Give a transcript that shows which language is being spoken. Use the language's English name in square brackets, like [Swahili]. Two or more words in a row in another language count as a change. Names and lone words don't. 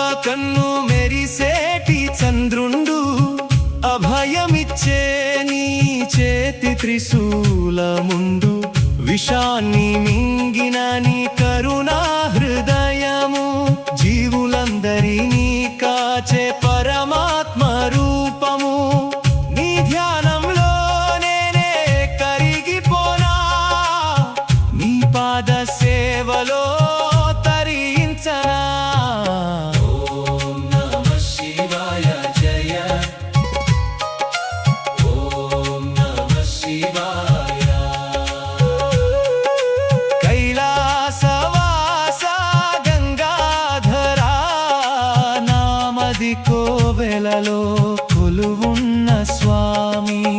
[Telugu] కన్ను మెరిసేటి చంద్రుండు అభయమిచ్చే నీ చేతి త్రిశూలముండు విషాన్ని మింగిన నీ కరుణా హృదయము జీవులందరినీ కాచే పరమాత్మ రూపము నీ ధ్యానంలో నేనే కరిగిపోనా నీ పాద సేవలో తరించనా [Sanskrit] ॐ नमः शिवाय जय ॐ नमः शिवाय कैलासवासा गंगाधरा [Telugu] నామది కోవెలలో కొలువున్న స్వామి